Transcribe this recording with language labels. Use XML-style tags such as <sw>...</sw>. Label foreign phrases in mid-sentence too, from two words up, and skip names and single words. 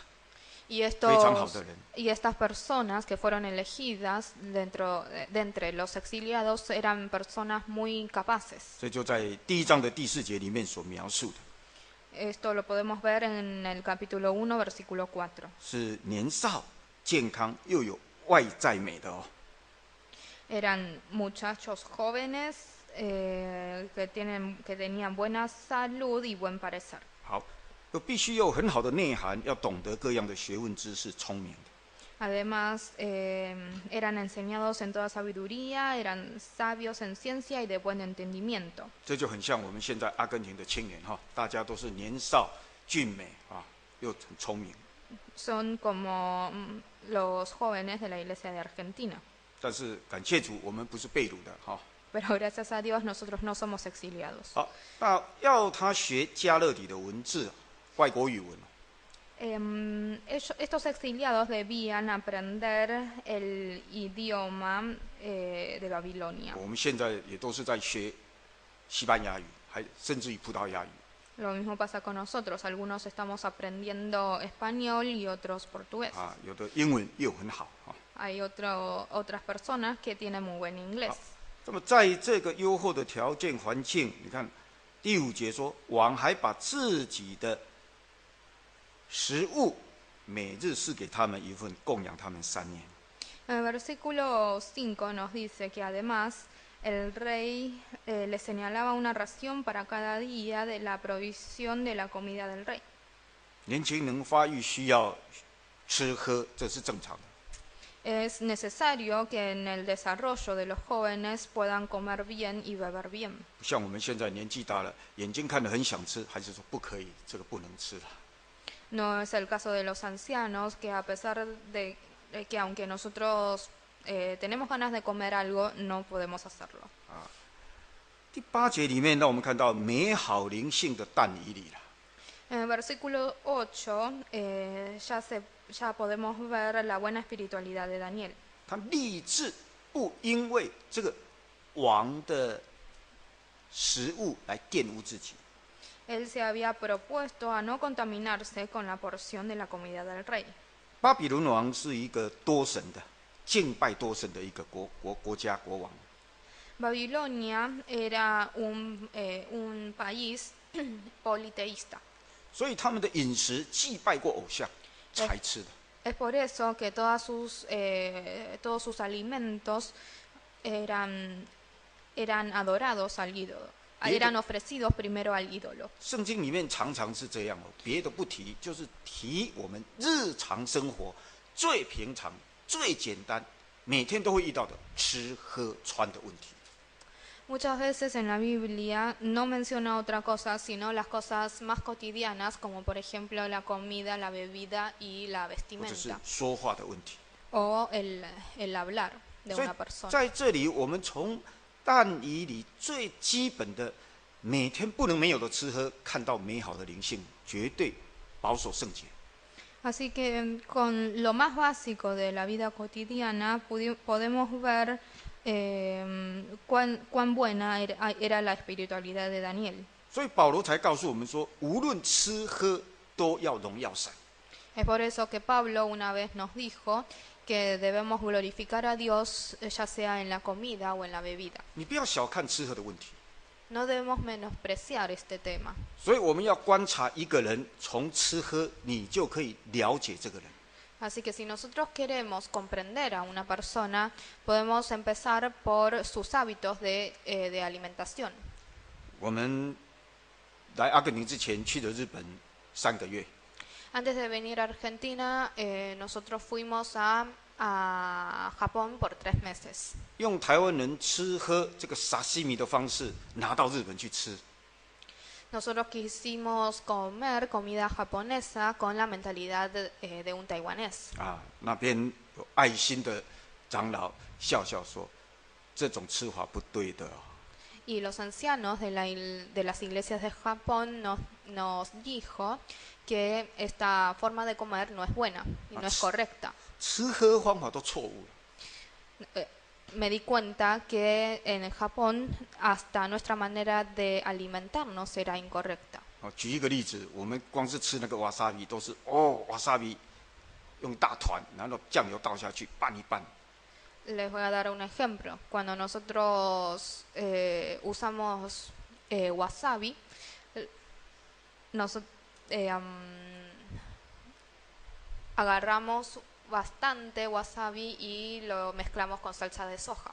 <es>Y</es> <zh>非常好的人。</zh> <es>estas personas que fueron elegidas de entre los exiliados eran personas muy capaces.</es> <zh>所以就在第1章的第4节里面所描述的，</zh> <es>Esto lo podemos ver en el capítulo 1, versículo 4.</es> <zh>是年少、健康又有外在美的哦。</zh> <es>Eran muchachos jóvenes que tenían buena salud y buen parecer.</es> <zh>好，又必须有很好的内涵，要懂得各样的学问知识，聪明的。</zh> <es>Además, eran enseñados en toda sabiduría, eran sabios en ciencia y de buen entendimiento.</es> <zh>这就很像我们现在阿根廷的青年哈，大家都是年少俊美啊，又很聪明。</zh> <es>Son como los jóvenes de la iglesia de Argentina.</es> <zh>但是感谢主，我们不是被掳的哈。</zh> <es>Pero gracias a Dios nosotros no somos exiliados.</es> <zh>好，那要他学加勒底的文字，外国语文。</zh> <es>Estos exiliados debían aprender el idioma de Babilonia.</es> <zh>我们现在也都是在学西班牙语，还甚至于葡萄牙语。</zh> <es>Lo mismo pasa con nosotros. Algunos estamos aprendiendo español y otros portugués.</es> <zh>啊，有的英文又很好啊。</zh> <es>Hay otras personas que tienen muy buen inglés.</es> <zh>那么在这个优厚的条件环境，你看第5节说，王还把自己的食物每日赐给他们一份，供养他们3年。</zh> <es>En el versículo 5 nos dice que además el rey le señalaba una ración para cada día de la provisión de la comida del rey.</es> <zh>年轻人发育需要吃喝，这是正常的。</zh> <es>Es necesario que en el desarrollo de los jóvenes puedan comer bien y beber bien.</es> <zh>不像我们现在年纪大了，眼睛看得很想吃，还是说不可以，这个不能吃了。</zh> <es>No es el caso de los ancianos que a pesar de que aunque nosotros tenemos ganas de comer algo, no podemos hacerlo.</es> <zh>第8节里面，让我们看到美好灵性的但以理了。</zh> <es>En el versículo 8 ya podemos ver la buena espiritualidad de Daniel.</es> <zh>他立志不因为这个王的食物来玷污自己。</zh> <es>Él se había propuesto a no contaminarse con la porción de la comida del rey.</es> <zh>巴比伦王是一个多神的、敬拜多神的一个国家国王。</zh> <es>Babilonia era un país politeísta.</es> <zh>所以他们的饮食祭拜过偶像才吃的。</zh> <es>Es por eso que todos sus alimentos eran adorados al ídolo. Eran ofrecidos primero al ídolo.</es> <zh>圣经里面常常是这样哦，别的不提，就是提我们日常生活最平常、最简单，每天都会遇到的吃喝穿的问题。</zh> <es>Muchas veces en la Biblia no menciona otra cosa, sino las cosas más cotidianas, como por ejemplo la comida, la bebida y la</es> <zh>或者是</zh> <es>vestimenta,</es> <zh>说话的问题。</zh> <es>o el hablar de</es> <zh>所以</zh> <es>una persona.</es> <zh>在这里，我们从但以理最基本的每天不能没有的吃喝，看到美好的灵性，绝对保守圣洁。</zh> <es>Así que con lo más básico de la vida cotidiana podemos ver cuán buena era la espiritualidad de Daniel.</es> <zh>所以保罗才告诉我们说，无论吃喝都要荣耀神。</zh> <es>Es por eso que Pablo una vez nos dijo que debemos glorificar a Dios ya sea en la comida o en la bebida.</es> <zh>你不要小看吃喝的问题。</zh> <es>No debemos menospreciar este tema.</es> <zh>所以我们要观察一个人，从吃喝，你就可以了解这个人。</zh> <es>Así que si nosotros queremos comprender a una persona, podemos empezar por sus hábitos de alimentación.</es> <zh>我们来阿根廷之前去了日本3个月，</zh> <es>Antes de venir a Argentina, nosotros fuimos a Japón por 3 meses.</es> <zh>用台湾人吃喝这个沙西米的方式拿到日本去吃。</zh> <es>Nosotros quisimos comer comida japonesa con la mentalidad de un taiwanés.</es> <zh>啊，那边有爱心的长老笑笑说：“这种吃法不对的、哦。”</zh> <es>Y los ancianos de las iglesias de Japón nos dijo que esta forma de comer no es buena y no es correcta.</es> <zh>吃喝方法都错误了。</zh> <es>Me di cuenta que en Japón hasta nuestra manera de alimentarnos era incorrecta.</es> <zh>举一个例子，我们光是吃那个瓦萨比都是瓦萨比用大团，然后酱油倒下去拌一拌。</zh> <es>Les voy a dar un ejemplo. Cuando nosotros usamos wasabi, agarramos bastante wasabi y lo mezclamos con salsa de soja.</es>